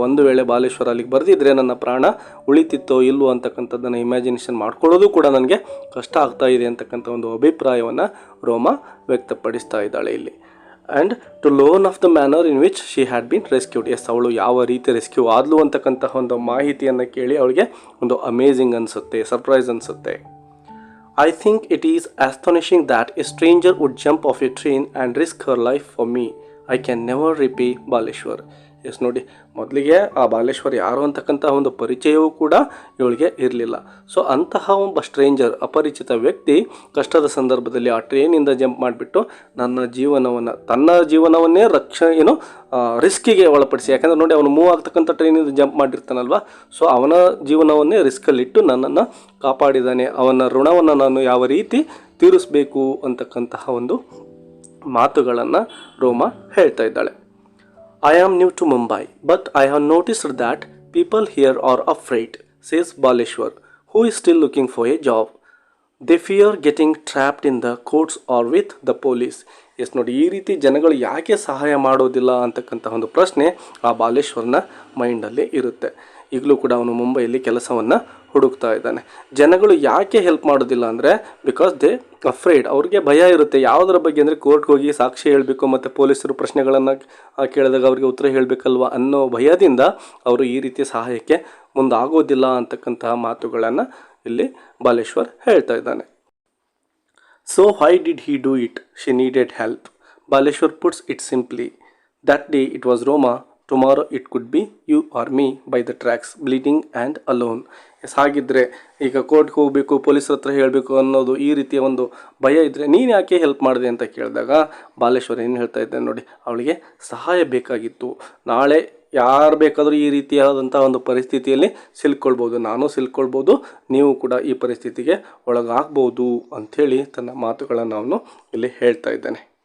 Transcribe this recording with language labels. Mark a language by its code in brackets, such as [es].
[kn] ಒಂದು ವೇಳೆ ಬಾಲೇಶ್ವರ ಅಲ್ಲಿಗೆ ಬರೆದಿದ್ರೆ ನನ್ನ ಪ್ರಾಣ ಉಳಿತಿತ್ತೋ ಇಲ್ವೋ ಅಂತಕ್ಕಂಥದ್ದನ್ನು ಇಮ್ಯಾಜಿನೇಷನ್ ಮಾಡ್ಕೊಳ್ಳೋದು ಕೂಡ ನನಗೆ ಕಷ್ಟ ಆಗ್ತಾ ಇದೆ ಅಂತಕ್ಕಂಥ ಒಂದು ಅಭಿಪ್ರಾಯವನ್ನು ರೋಮಾ ವ್ಯಕ್ತಪಡಿಸ್ತಾ ಇದ್ದಾಳೆ ಇಲ್ಲಿ. [en] And to learn of the manner in which she had been rescued. [kn] S, ಅವಳು ಯಾವ ರೀತಿ ರೆಸ್ಕ್ಯೂ ಆದ್ಲು ಅಂತಕ್ಕಂತಹ ಒಂದು ಮಾಹಿತಿಯನ್ನು ಕೇಳಿ ಅವಳಿಗೆ ಒಂದು ಅಮೇಝಿಂಗ್ ಅನಿಸುತ್ತೆ, ಸರ್ಪ್ರೈಸ್ ಅನಿಸುತ್ತೆ. [en] I think it is astonishing that a stranger would jump off a train and risk her life for me. I can never repay Baleshwar. [kn] S ನೋಡಿ, ಮೊದಲಿಗೆ ಆ ಬಾಲೇಶ್ವರ್ ಯಾರು ಅಂತಕ್ಕಂತಹ ಒಂದು ಪರಿಚಯವೂ ಕೂಡ ಇವಳಿಗೆ ಇರಲಿಲ್ಲ. ಸೊ ಅಂತಹ ಒಬ್ಬ ಸ್ಟ್ರೇಂಜರ್, ಅಪರಿಚಿತ ವ್ಯಕ್ತಿ ಕಷ್ಟದ ಸಂದರ್ಭದಲ್ಲಿ ಆ ಟ್ರೈನಿಂದ ಜಂಪ್ ಮಾಡಿಬಿಟ್ಟು ತನ್ನ ಜೀವನವನ್ನೇ ರಿಸ್ಕಿಗೆ ಒಳಪಡಿಸಿ, ಯಾಕಂದರೆ ನೋಡಿ ಅವನು ಮೂವ್ ಆಗ್ತಕ್ಕಂಥ ಟ್ರೈನಿಂದ ಜಂಪ್ ಮಾಡಿರ್ತಾನಲ್ವ, ಸೊ ಅವನ ಜೀವನವನ್ನೇ ರಿಸ್ಕಲ್ಲಿಟ್ಟು ನನ್ನನ್ನು ಕಾಪಾಡಿದ್ದಾನೆ, ಅವನ ಋಣವನ್ನು ನಾನು ಯಾವ ರೀತಿ ತೀರಿಸಬೇಕು ಅಂತಕ್ಕಂತಹ ಒಂದು ಮಾತುಗಳನ್ನು ರೋಮಾ ಹೇಳ್ತಾ ಇದ್ದಾಳೆ. [en] I am new to Mumbai, but I have noticed that people here are afraid. says Baleshwar, who is still looking for a job. They fear getting trapped in the courts or with the police. [kn] S ನೋಡಿ, ಈ ರೀತಿ ಜನಗಳು ಯಾಕೆ ಸಹಾಯ ಮಾಡೋದಿಲ್ಲ ಅಂತಕ್ಕಂಥ ಒಂದು ಪ್ರಶ್ನೆ ಆ ಬಾಲೇಶ್ವರ್ನ ಮೈಂಡಲ್ಲಿ ಇರುತ್ತೆ. ಈಗಲೂ ಕೂಡ ಅವನು ಮುಂಬೈಯಲ್ಲಿ ಕೆಲಸವನ್ನು ಹುಡುಕ್ತಾ ಇದ್ದಾನೆ. ಜನಗಳು ಯಾಕೆ ಹೆಲ್ಪ್ ಮಾಡೋದಿಲ್ಲ ಅಂದರೆ [en] because they afraid, [kn] ಅವ್ರಿಗೆ ಭಯ ಇರುತ್ತೆ. ಯಾವುದರ ಬಗ್ಗೆ ಅಂದರೆ ಕೋರ್ಟ್ಗೆ ಹೋಗಿ ಸಾಕ್ಷಿ ಹೇಳಬೇಕು ಮತ್ತು ಪೊಲೀಸರು ಪ್ರಶ್ನೆಗಳನ್ನು ಕೇಳಿದಾಗ ಅವರಿಗೆ ಉತ್ತರ ಹೇಳಬೇಕಲ್ವ ಅನ್ನೋ ಭಯದಿಂದ ಅವರು ಈ ರೀತಿಯ ಸಹಾಯಕ್ಕೆ ಮುಂದಾಗೋದಿಲ್ಲ ಅಂತಕ್ಕಂತಹ ಮಾತುಗಳನ್ನು ಇಲ್ಲಿ ಬಾಲೇಶ್ವರ್ ಹೇಳ್ತಾ ಇದ್ದಾನೆ. [en] So why did he do it? She needed help. Baleshwar puts it simply. That day it was Roma, tomorrow it could be you or me by the tracks, bleeding and alone. [kn] S, ಹಾಗಿದ್ರೆ ಈಗ ಕೋರ್ಟ್ಗೆ ಹೋಗಬೇಕು, ಪೊಲೀಸರ ಹತ್ರ ಹೇಳಬೇಕು ಅನ್ನೋದು ಈ ರೀತಿಯ ಒಂದು ಭಯ ಇದ್ದರೆ ನೀನು ಯಾಕೆ ಹೆಲ್ಪ್ ಮಾಡಿದೆ ಅಂತ ಕೇಳಿದಾಗ ಬಾಲೇಶ್ವರ್ ಏನು ಹೇಳ್ತಾ ಇದ್ದಾನೆ ನೋಡಿ, ಅವಳಿಗೆ ಸಹಾಯ ಬೇಕಾಗಿತ್ತು. ನಾಳೆ ಯಾರು ಬೇಕಾದರೂ ಈ ರೀತಿಯಾದಂಥ ಒಂದು ಪರಿಸ್ಥಿತಿಯಲ್ಲಿ ಸಿಲ್ಕೊಳ್ಬೋದು, ನಾನು ಸಿಲ್ಕೊಳ್ಬೋದು, ನೀವು ಕೂಡ ಈ ಪರಿಸ್ಥಿತಿಗೆ ಒಳಗಾಗ್ಬೋದು ಅಂಥೇಳಿ ತನ್ನ ಮಾತುಗಳನ್ನು ಅವನು ಇಲ್ಲಿ ಹೇಳ್ತಾ ಇದ್ದಾನೆ.